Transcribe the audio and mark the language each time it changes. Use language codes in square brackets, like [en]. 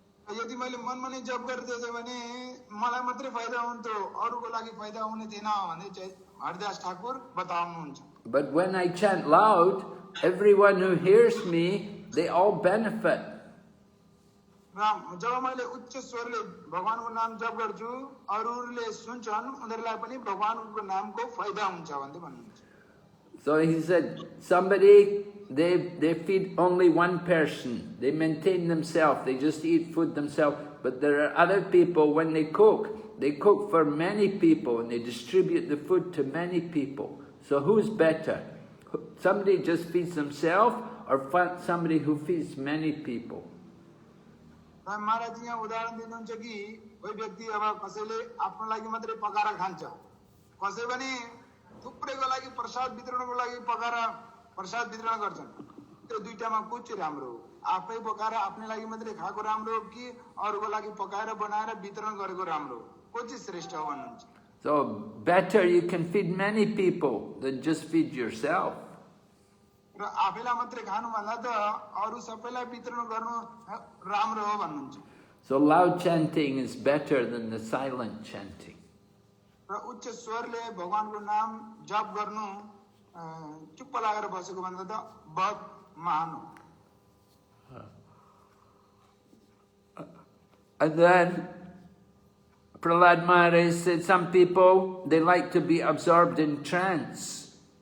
[ne] यदि मैले मनमा नै जप गर्दै भने मलाई मात्रै फाइदा हुन्थ्यो अरूको लागि फाइदा हुने थिएन भन्ने चाहिँ हरिदास ठाकुर बताउनुहुन्छ [en] But when I chant loud, everyone who hears me, they all benefit. [ne] र जब मैले उच्च स्वरले भगवानको नाम जप गर्छु अरूले सुन्छन् उनीहरूलाई पनि भगवानको नामको फाइदा हुन्छ भन्दै भन्नुहुन्छ [en] So he said, they feed only one person. They maintain themselves. They just eat food themselves. But there are other people, when they cook for many people and they distribute the food to many people. So who's better? Somebody just feeds themselves or somebody who feeds many people? [ne] महाराज यहाँ उदाहरण दिनुहुन्छ कि कोही व्यक्ति अब कसैले आफ्नो लागि मात्रै पकाएर खान्छ कसै पनि थुप्रैको लागि प्रसाद वितरणको लागि पकाएर प्रसाद वितरण गर्छन् त्यो दुईटामा कुन चाहिँ राम्रो हो आफै पकाएर आफ्नै लागि मात्रै खाएको राम्रो हो कि अरूको लागि पकाएर बनाएर वितरण गरेको राम्रो हो कुन चाहिँ श्रेष्ठ हो भन्नुहुन्छ [en] So better you can feed many people than just feed yourself. [ne] र आफैलाई मात्रै खानु भन्दा त अरू सबैलाई वितरण गर्नु राम्रो हो भन्नुहुन्छ [en] So loud chanting is better than the silent chanting. [ne] र उच्च स्वरले भगवानको नाम जप गर्नु चुप्प लागेर बसेको भन्दा त बहुत महान हो [en] And then Prahlad Maharaj said some people, they like to be absorbed in trance.